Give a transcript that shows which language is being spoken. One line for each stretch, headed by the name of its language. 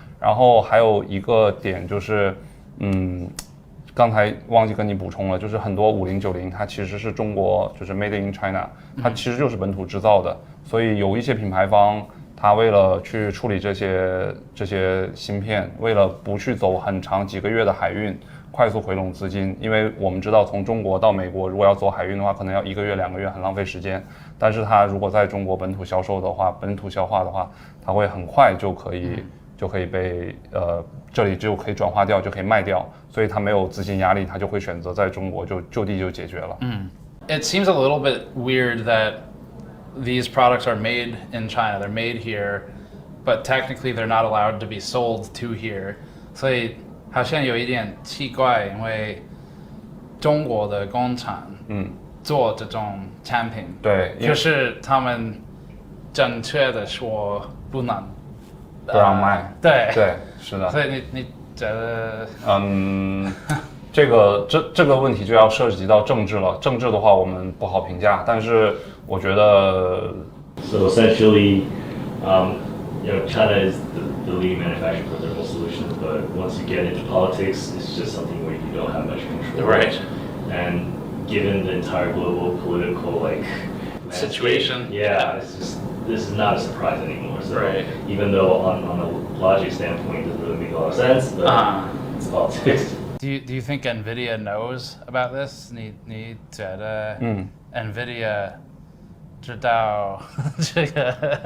Chinese: 然后还有一个点就是，刚才忘记跟你补充了，就是很多5090它其实是中国就是
English: Made in China，
Chinese: 它其实就是本土制造的，所以有一些品牌方它为了去处理这些芯片，为了不去走很长几个月的海运，快速回笼资金，因为我们知道从中国到美国如果要走海运的话，可能要1个月2个月，很浪费时间。但是它如果在中国本土销售的话，本土消化的话，它会很快就可以被这里就可以转化掉，就可以卖掉，所以它没有资金压力，它就会选择在中国就地就解决了。
English: It seems a little bit weird that these products are made in China. They're made here, but technically they're not allowed to be sold to here.
Chinese: 所以好像有一点奇怪，因为中国的工厂做这种产品，对，可是他们正确的说不让卖。对，是的。所以你觉得？这个问题就要涉及到政治了。政治的话，我们不好评价，但是我觉得。
English: So essentially, China is the leading manufacturer for thermal solutions, but once you get into politics, it's just something where you don't have much control. Right. And given the entire global political situation, this is not a surprise anymore. So even though on a logic standpoint it doesn't really make a lot of sense, but it's politics. Do you think NVIDIA knows about this?
Chinese: 你觉得NVIDIA 知道这个？